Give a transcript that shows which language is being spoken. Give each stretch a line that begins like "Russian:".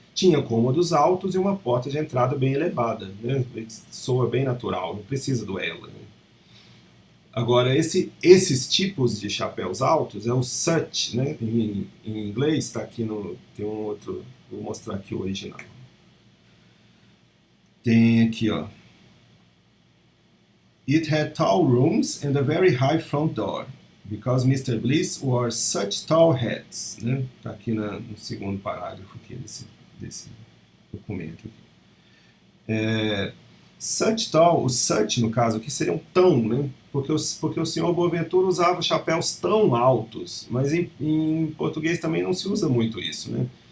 Portuguese: Tinha cômodos altos e uma porta de entrada bem elevada, né? Soa bem natural, não precisa do ela, né? Agora, esses tipos de chapéus altos é o such, né? Em inglês, está aqui tem um outro, vou mostrar aqui o original. Tem aqui, ó.
English: It had tall rooms and a very high front door. Because Mr. Bliss wore such tall hats.
Portuguese: Né? Está aqui no segundo parágrafo aqui desse documento. Such tall, o such no caso aqui seria um tão, né? Porque o senhor Boaventura usava chapéus tão altos, mas em português também não se usa muito isso, né?